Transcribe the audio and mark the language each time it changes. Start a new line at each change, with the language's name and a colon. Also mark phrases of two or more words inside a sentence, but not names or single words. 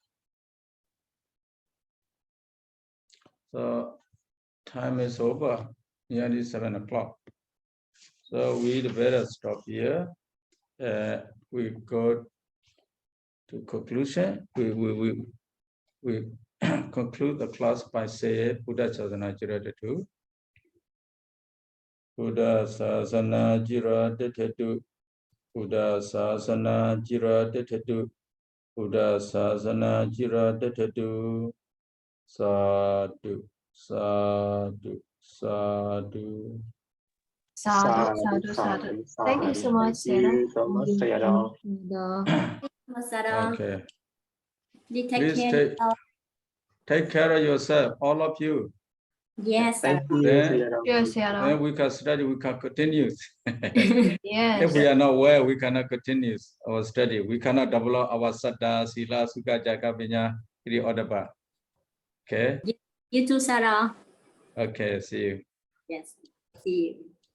English: So time is over, nearly 7 o'clock. So we better stop here. we go to conclusion. We conclude the class by saying
Pali: Buddha Sasana Jiratatu. Buddha Sasana Jiratatu. Buddha Sasana Jiratatu. Buddha Sasana Jiratatu. Sadhu, sadhu, sadhu. Sadhu, sadhu.
English: Thank you so much, Sarah. Thank you so much, Sayadaw. Okay. Please Please take care of yourself, all of you. Yes, Thank you, Then- Sayadaw. Yes, Then Sarah. we can study, we can continue. Yes. If we are not well, we cannot continue our study. We cannot develop our
Pali: saddha, sila, sukha, jaka, vinya, iriodaba.
English: Okay? you too, Sarah. Okay, see you. Yes, see you.